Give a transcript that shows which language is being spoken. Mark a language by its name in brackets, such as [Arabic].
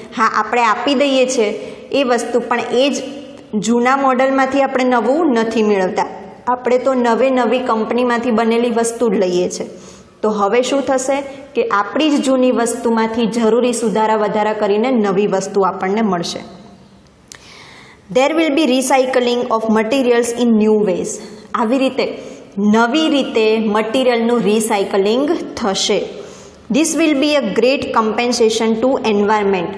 [Gujarati] હા, આપણે આપી દઈએ છીએ એ વસ્તુ, પણ એ જ જૂના મોડલમાંથી આપણે નવું નથી મેળવતા, આપણે તો નવી કંપનીમાંથી બનેલી વસ્તુ જ લઈએ છીએ. તો હવે શું થશે કે આપણી જ જૂની વસ્તુમાંથી જરૂરી સુધારા વધારા કરીને નવી વસ્તુ આપણને મળશે. [English] There will be recycling of materials in new ways. [Gujarati] આવી રીતે નવી રીતે મટીરિયલનું રિસાયકલિંગ થશે. [English] This will be a great compensation to environment.